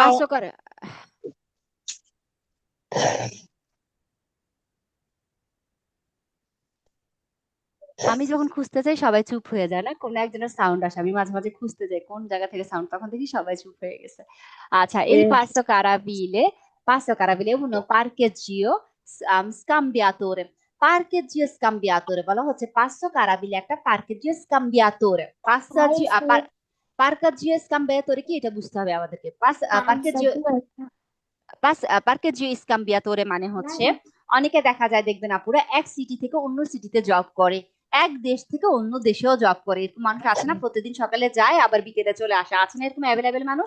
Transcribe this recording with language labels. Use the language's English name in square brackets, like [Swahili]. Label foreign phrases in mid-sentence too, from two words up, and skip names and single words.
[Bangla] পাঁচশো কারা আমি যখন খুঁজতে যাই সবাই চুপ হয়ে যায়, না কোন একজনের সাউন্ড আসে, আমি মাঝে মাঝে খুঁজতে যাই কোন জায়গা থেকে সাউন্ড, তখন দেখি সবাই চুপ হয়ে গেছে। আচ্ছা, [Italian] il passo carabile uno parcheggio scambiatore, parcheggio scambiatore [Bangla] বলা হচ্ছে পাঁচশো কারাবিলে একটা [Italian] parcheggio scambiatore, parcheggio scambiatore [Bangla] কি এটা বুঝতে হবে আমাদেরকে। [Italian] parcheggio scambiatore [Bangla] মানে হচ্ছে, অনেকে দেখা যায় দেখবেন আপুরা এক সিটি থেকে অন্য সিটিতে জব করে, এক দেশ থেকে অন্য দেশেও জব করে, এরকম মানুষ আছে না, প্রতিদিন সকালে যায় আবার বিকেলে চলে আসে, আছে না এরকম অ্যাভেলেবেল মানুষ?